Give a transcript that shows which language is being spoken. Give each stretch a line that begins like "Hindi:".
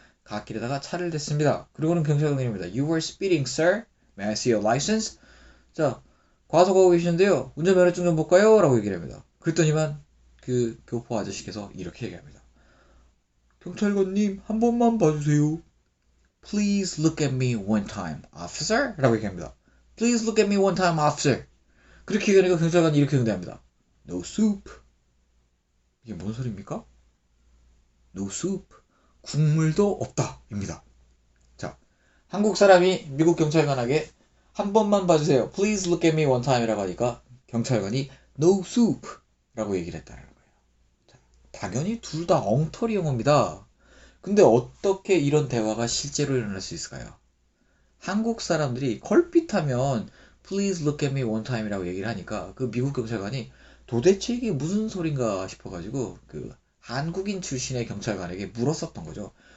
Korean: 갓길에다가 차를 댔습니다. 그리고는 경찰관입니다.
English: You were speeding, sir. May I see your license?
Korean: 자, 과속하고 계시는데요. 운전면허증 좀 볼까요? 라고 얘기를 합니다. 그랬더니만 그 교포 아저씨께서 이렇게 얘기합니다. 경찰관님, 한 번만 봐주세요.
English: Please look at me one time, officer.
Korean: 라고 얘기합니다.
English: Please look at me one time, officer.
Korean: 그렇게 얘기하니까 경찰관이 이렇게 응대합니다.
English: No soup.
Korean: 이게 뭔 소리입니까?
English: No soup.
Korean: 국물도 없다. 입니다. 자, 한국 사람이 미국 경찰관에게 한 번만 봐주세요.
English: Please look at me one time
Korean: 이라고 하니까 경찰관이
English: no soup
Korean: 라고 얘기를 했다는 거예요. 자, 당연히 둘 다 엉터리 영어입니다. 근데 어떻게 이런 대화가 실제로 일어날 수 있을까요? 한국 사람들이 걸핏하면
English: Please look at me one time
Korean: 이라고 얘기를 하니까 그 미국 경찰관이 도대체 이게 무슨 소린가 싶어가지고 그 한국인 출신의 경찰관에게 물었었던 거죠.